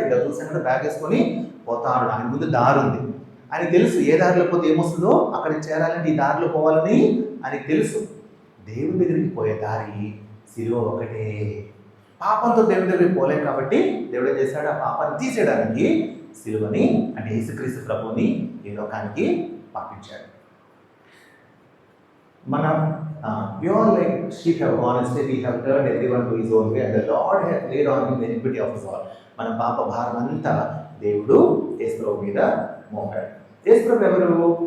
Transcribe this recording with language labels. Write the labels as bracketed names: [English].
[Telugu] ఇక్కడ చూసాను కదా, బ్యాగ్ వేసుకొని పోతా ఉన్నాడు. ఆయన ముందు దారి ఉంది. ఆయనకు తెలుసు ఏ దారిలో పోతే ఏమొస్తుందో, అక్కడికి చేరాలంటే ఈ దారిలో పోవాలని ఆయనకు తెలుసు. దేవుని దగ్గరికి పోయే దారి శిలువ ఒకటే. పాపంతో దేవుని దగ్గరికి పోలేం కాబట్టి దేవుడు ఏం చేశాడు? ఆ పాపాన్ని తీసేయడానికి శిలువని, అంటే యేసుక్రీస్తు ప్రభుని ఈ లోకానికి పంపించాడు. మనం [English] we all like sheep have gone astray, we have turned everyone to his own way, and the Lord has laid on him the iniquity of us all. [Telugu] మన పాప భారం అంతా దేవుడు యేసు ప్రభు మీద మోపాడు. యేసు ప్రభు ఎవరు?